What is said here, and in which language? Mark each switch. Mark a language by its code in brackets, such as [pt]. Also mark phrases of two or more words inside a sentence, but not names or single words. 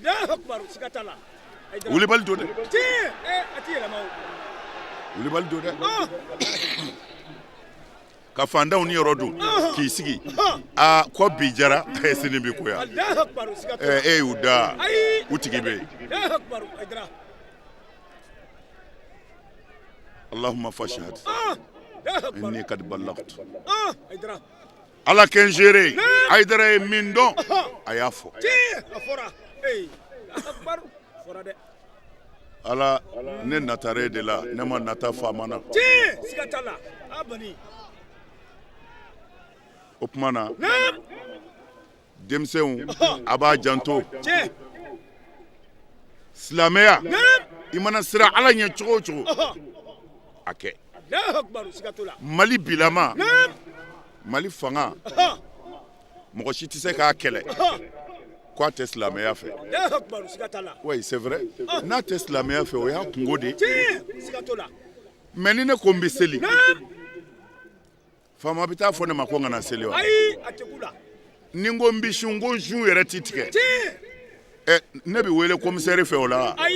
[bm] wulibali don dɛ wulibali don dɛ ka fantanw ni yɔrɔ dun k'i sigi ko bi jara sini bi koya e y'u da u tigi bɛ yen [ar] اللهم فاشهد إني قد بلغت [bm] ala kɛ n géré Hayidara ye min dɔn a y'a fɔ ala ne natare de la ne ma nata faama na o tuma na denmisɛnw a b'a janto silamɛya i mana sira ala ɲɛ cogo o cogo a kɛ Mali bilama Mali fanga mɔgɔ si tɛ se k'a kɛlɛ ko a tɛ silamɛya fɛ [fr] oui c'est vrai [bm] n'a tɛ silamɛya fɛ o y'a kungo de mais ni ne ko n bɛ seli faama bɛ taa fɔ ne ma ko n kana seli wa ni n ko n bɛ sun ko n sun yɛrɛ ti tigɛ ne bɛ wele commissaire fɛ o la